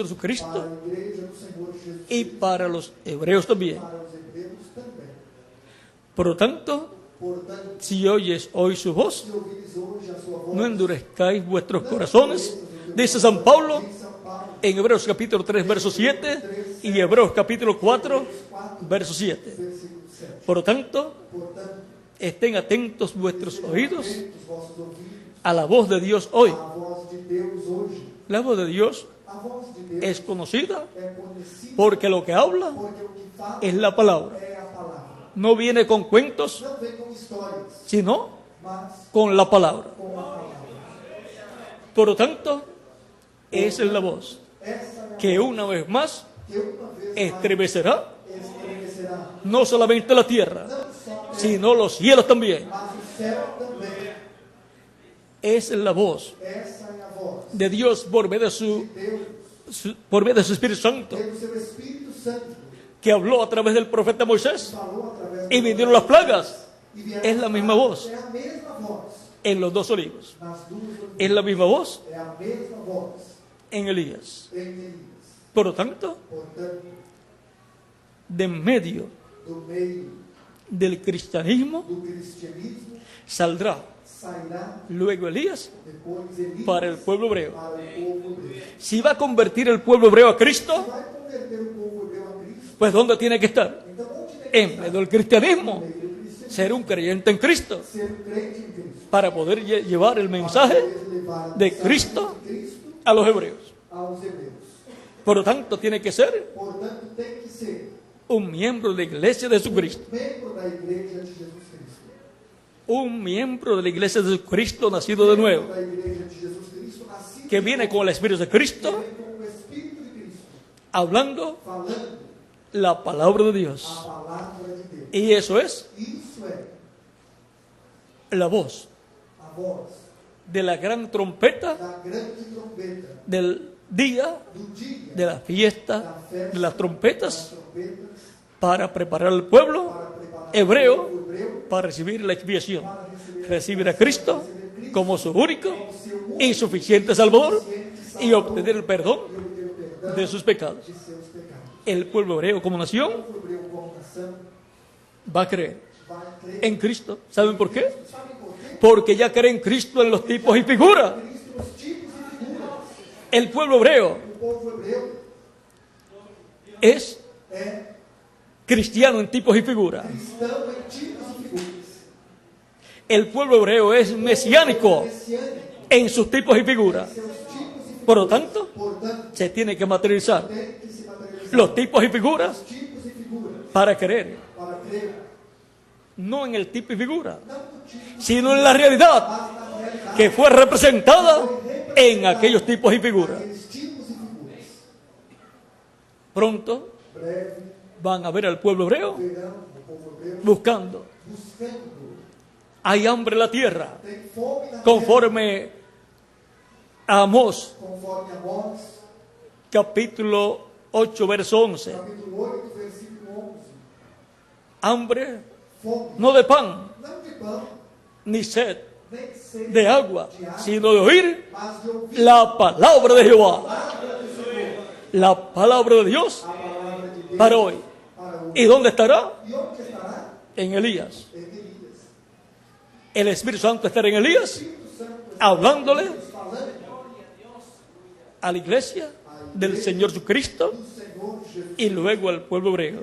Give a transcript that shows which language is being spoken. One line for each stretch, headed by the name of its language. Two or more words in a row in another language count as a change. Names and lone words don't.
Spanish: para Jesucristo
Portuguese: a igreja do Senhor Jesus,
Spanish: y para los hebreos también.
Portuguese: para os hebreus também.
Spanish: Por lo tanto,
Portuguese: Portanto,
Spanish: si oyes hoy su voz,
Portuguese: se ouvires hoje a sua voz,
Spanish: no endurezcáis vuestros corazones, dice San Pablo
Portuguese: diz São Paulo,
Spanish: en Hebreos capítulo 3, verso 7 y Hebreos capítulo 4, verso 7.
Portuguese: versículo 7.
Spanish: Por lo tanto,
Portuguese: Portanto,
Spanish: estén atentos vuestros oídos
Portuguese: atentos vossos ouvidos
Spanish: a la voz de Dios hoy.
Portuguese: à voz de Deus hoje.
Spanish: La voz de Dios
Portuguese: A voz de Deus
Spanish: es conocida
Portuguese: é conhecida
Spanish: porque lo que habla
Portuguese: porque o que fala
Spanish: es la palabra.
Portuguese: é a palavra.
Spanish: No viene con cuentos,
Portuguese: Não vem com histórias,
Spanish: sino
Portuguese: mas
Spanish: con la palabra.
Portuguese: com a palavra.
Spanish: Por lo tanto, esa es la voz
Portuguese: Essa é a
Spanish: que una vez más
Portuguese: que uma vez
Spanish: estremecerá
Portuguese: estremecerá
Spanish: no solamente la tierra,
Portuguese: não só
Spanish: sino los cielos también.
Portuguese: mas o céu também.
Spanish: Esa es la voz
Portuguese: Essa é a voz
Spanish: de Dios por medio de por medio de su Espíritu Santo,
Portuguese: pelo seu Espírito Santo
Spanish: que habló a través del profeta Moisés
Portuguese: falou através
Spanish: y vinieron las plagas.
Portuguese: e vieram
Spanish: Es la misma voz
Portuguese: é a mesma voz
Spanish: en los dos olivos.
Portuguese: nas duas oliveiras.
Spanish: Es la misma voz
Portuguese: É a mesma voz
Spanish: en Elías.
Portuguese: em Elias.
Spanish: Por lo tanto,
Portuguese: Portanto,
Spanish: de en medio
Portuguese: do meio
Spanish: del cristianismo
Portuguese: do cristianismo
Spanish: saldrá
Portuguese: sairá
Spanish: luego Elías
Portuguese: depois Elias
Spanish: para el pueblo hebreo.
Portuguese: para o povo hebreu.
Spanish: Si va a convertir el pueblo hebreo a Cristo,
Portuguese: Vai converter o povo hebreu a Cristo.
Spanish: pues ¿dónde tiene que estar?
Portuguese: Então, onde tem que
Spanish: En
Portuguese: estar?
Spanish: medio del cristianismo.
Portuguese: No meio do cristianismo.
Spanish: Ser un creyente en Cristo
Portuguese: Ser um crente em Cristo.
Spanish: para poder llevar el mensaje
Portuguese: Poder levar a
Spanish: de
Portuguese: mensagem
Spanish: Cristo
Portuguese: de Cristo
Spanish: a los hebreos.
Portuguese: aos hebreus.
Spanish: Por lo tanto, tiene que ser
Portuguese: Portanto, tem que ser
Spanish: un miembro de la iglesia de Jesucristo.
Portuguese: membro da igreja de Jesus Cristo.
Spanish: Un miembro de la iglesia de Jesucristo nacido de nuevo,
Portuguese: Da igreja de Jesus Cristo, nascido
Spanish: que viene con el Espíritu de Cristo,
Portuguese: vem com o Espírito de Cristo,
Spanish: hablando
Portuguese: falando
Spanish: la palabra de
Portuguese: a
Spanish: Dios.
Portuguese: palavra de Deus.
Spanish: Y eso es
Portuguese: Isso é
Spanish: la voz
Portuguese: a voz
Spanish: de la gran trompeta
Portuguese: da grande trombeta
Spanish: del día
Portuguese: do dia
Spanish: de la fiesta
Portuguese: da festa
Spanish: de las
Portuguese: das
Spanish: trompetas
Portuguese: trompetas
Spanish: para preparar al pueblo
Portuguese: para preparar
Spanish: hebreo
Portuguese: o povo hebreu
Spanish: para recibir la expiación,
Portuguese: para receber
Spanish: recibir a Cristo como su único y suficiente Salvador y obtener el perdón
Portuguese: e obter o perdão
Spanish: de sus pecados.
Portuguese: de seus pecados.
Spanish: El pueblo hebreo como nación
Portuguese: O povo hebreu como nação
Spanish: va a creer
Portuguese: vai crer.
Spanish: en Cristo. ¿Saben por qué?
Portuguese: Sabe por quê?
Spanish: Porque ya cree en Cristo en los tipos y figuras.
Portuguese: Cristo nos tipos e figuras.
Spanish: El pueblo hebreo
Portuguese: O povo hebreu
Spanish: es
Portuguese: é
Spanish: cristiano en tipos y figuras.
Portuguese: cristão em tipos e figuras.
Spanish: El pueblo hebreo es mesiánico
Portuguese: Messiânico
Spanish: en sus tipos y figuras.
Portuguese: seus tipos e figuras.
Spanish: Por lo tanto,
Portuguese: Portanto,
Spanish: se tiene que materializar
Portuguese: tem que se materializar
Spanish: los tipos y figuras
Portuguese: tipos e figuras
Spanish: para creer,
Portuguese: para crer,
Spanish: no en el tipo y figura,
Portuguese: não no tipo,
Spanish: sino en la realidad
Portuguese: mas na realidade,
Spanish: que fue representada en aquellos tipos y figuras.
Portuguese: aqueles tipos e figuras.
Spanish: Pronto
Portuguese: Breve,
Spanish: van a ver al pueblo hebreo
Portuguese: verão o povo hebreu
Spanish: buscando.
Portuguese: buscando.
Spanish: Hay hambre en la tierra,
Portuguese: Tem fome na terra,
Spanish: conforme a Amós,
Portuguese: conforme Amós,
Spanish: capítulo 8, verso 11.
Portuguese: capítulo 8, versículo 11.
Spanish: Hambre
Portuguese: Fome,
Spanish: no de pan,
Portuguese: não de pão,
Spanish: ni sed de agua, sino de oír la palabra de Jehová. La palabra de Dios para hoy. ¿Y dónde estará? En Elías. El Espíritu Santo estará en Elías, hablándole a la iglesia del Señor Jesucristo y luego al pueblo hebreo.